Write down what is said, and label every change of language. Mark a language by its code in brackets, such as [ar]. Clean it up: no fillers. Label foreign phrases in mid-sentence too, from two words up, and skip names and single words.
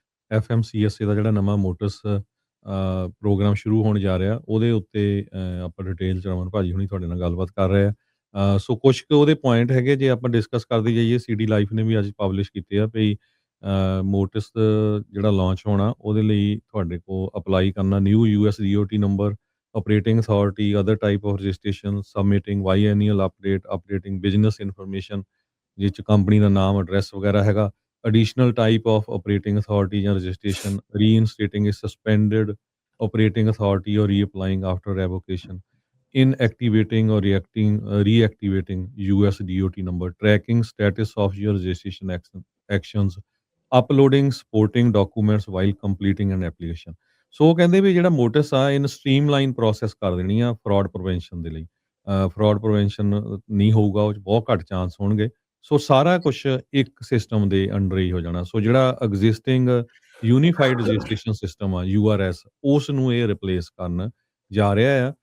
[pa] FMCSA ਦਾ ਜਿਹੜਾ ਨਵਾਂ ਮੋਟਰਸ ਪ੍ਰੋਗਰਾਮ ਸ਼ੁਰੂ ਹੋਣ ਜਾ ਰਿਹਾ, ਉਹਦੇ ਉੱਤੇ ਆਪਾਂ ਡਿਟੇਲ 'ਚ ਰਮਨ ਭਾਜੀ ਹੁਣੀ ਤੁਹਾਡੇ ਨਾਲ ਗੱਲਬਾਤ ਕਰ ਰਹੇ ਆ। ਸੋ ਕੁਛ ਕੁ ਉਹਦੇ ਪੁਆਇੰਟ ਹੈਗੇ, ਜੇ ਆਪਾਂ ਡਿਸਕਸ ਕਰਦੇ ਜਾਈਏ। CD ਲਾਈਫ ਨੇ ਵੀ ਅੱਜ ਪਬਲਿਸ਼ ਕੀਤੇ ਆ ਵੀ ਮੋਟਰਸ ਜਿਹੜਾ ਲਾਂਚ ਹੋਣਾ, ਉਹਦੇ ਲਈ ਤੁਹਾਡੇ ਕੋਲ ਅਪਲਾਈ ਕਰਨਾ [en] new US DOT number, operating authority, other type of registration, submitting biannual updating business information, [pa] ਜਿਹ 'ਚ ਕੰਪਨੀ ਦਾ ਨਾਮ, ਐਡਰੈਸ ਵਗੈਰਾ ਹੈਗਾ। [en] additional type of operating authority ਜਾਂ registration, reinstating a suspended operating authority or reapplying after revocation, inactivating or reactivating US DOT number, tracking status of your registration actions, uploading supporting documents while completing an application। [pa] ਸੋ ਉਹ ਕਹਿੰਦੇ ਵੀ ਜਿਹੜਾ ਮੋਟਿਸ ਆ, ਇਹਨੂੰ [en] streamline process [pa] ਕਰ ਦੇਣੀ ਆ [en] fraud prevention [pa] ਦੇ ਲਈ। [en] fraud prevention [pa] ਨਹੀਂ ਹੋਊਗਾ, ਉਹ 'ਚ ਬਹੁਤ ਘੱਟ ਚਾਂਸ ਹੋਣਗੇ। ਸੋ ਸਾਰਾ ਕੁਛ ਇੱਕ ਸਿਸਟਮ ਦੇ ਅੰਡਰ ਹੀ ਹੋ ਜਾਣਾ। ਸੋ ਜਿਹੜਾ [en] existing unified registration system [pa] ਆ URS, ਉਸ ਨੂੰ ਇਹ ਰਿਪਲੇਸ ਕਰਨ ਜਾ ਰਿਹਾ ਆ।